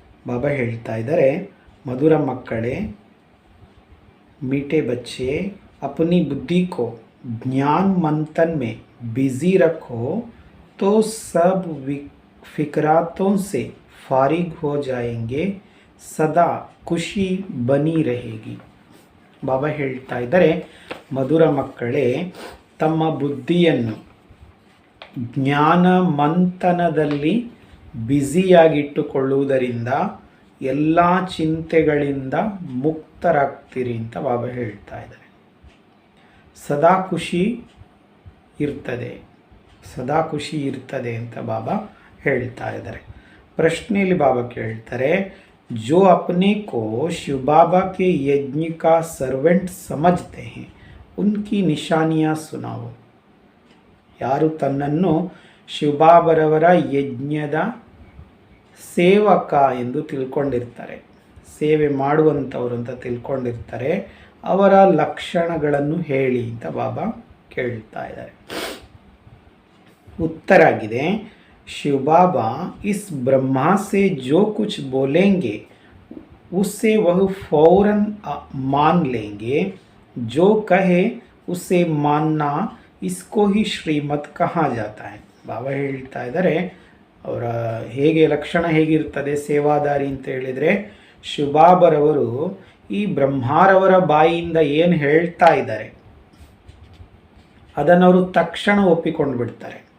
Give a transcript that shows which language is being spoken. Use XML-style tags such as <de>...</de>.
<kn>ಬಾಬಾ ಹೇಳ್ತಾ ಇದ್ದಾರೆ, ಮಧುರ ಮಕ್ಕಳೇ,</kn> <hi>मीठे बच्चे, अपनी बुद्धि को ज्ञान मंथन में बिजी रखो तो सब फिक्रातों से फारिग हो जाएंगे, सदा ಖುಷಿ ಬನಿ रहेगी.</hi> <kn>ಬಾಬಾ ಹೇಳ್ತಾ ಇದ್ದಾರೆ, ಮಧುರ ಮಕ್ಕಳೇ, ತಮ್ಮ ಬುದ್ಧಿಯನ್ನು ಜ್ಞಾನ ಮಂಥನದಲ್ಲಿ ಬ್ಯುಸಿಯಾಗಿಟ್ಟುಕೊಳ್ಳುವುದರಿಂದ ಎಲ್ಲ ಚಿಂತೆಗಳಿಂದ ಮುಕ್ತರಾಗ್ತೀರಿ ಅಂತ ಬಾಬಾ ಹೇಳ್ತಾ ಇದ್ದಾರೆ. ಸದಾ ಖುಷಿ ಇರ್ತದೆ ಅಂತ ಬಾಬಾ ಹೇಳ್ತಾ ಇದ್ದಾರೆ. ಪ್ರಶ್ನೆಯಲ್ಲಿ ಬಾಬಾ ಕೇಳ್ತಾರೆ,</kn> <hi>जो अपने को शिव बाबा के यज्ञ का सर्वेंट समझते हैं उनकी निशानियाँ सुनाओ.</hi> <kn>ಯಾರು ತನ್ನನ್ನು ಶಿವಬಾಬರವರ ಯಜ್ಞದ ಸೇವಕ ಎಂದು ತಿಳ್ಕೊಂಡಿರ್ತಾರೆ, ಸೇವೆ ಮಾಡುವಂಥವ್ರು ಅಂತ ತಿಳ್ಕೊಂಡಿರ್ತಾರೆ, ಅವರ ಲಕ್ಷಣಗಳನ್ನು ಹೇಳಿ ಅಂತ ಬಾಬಾ ಕೇಳ್ತಾ ಇದ್ದಾರೆ. ಉತ್ತರ ಆಗಿದೆ,</kn> <hi>शिव बाबा इस ब्रह्मा से जो कुछ बोलेंगे उससे वह फौरन मान लेंगे. जो कहे उसे मानना, इसको ही ಶ್ರೀಮತ್ ಕಹಾ ಜಾತಾ है.</hi> <kn>ಬಾಬಾ ಹೇಳ್ತಾ ಇದ್ದಾರೆ, ಅವರ ಲಕ್ಷಣ ಹೇಗಿರ್ತದೆ ಸೇವಾದಾರಿ ಅಂತ ಹೇಳಿದರೆ, ಶಿವಬಾಬರವರು ಈ ಬ್ರಹ್ಮಾರವರ ಬಾಯಿಯಿಂದ ಏನು ಹೇಳ್ತಾ ಇದ್ದಾರೆ ಅದನ್ನವರು ತಕ್ಷಣ ಒಪ್ಪಿಕೊಂಡು ಬಿಡ್ತಾರೆ.</kn>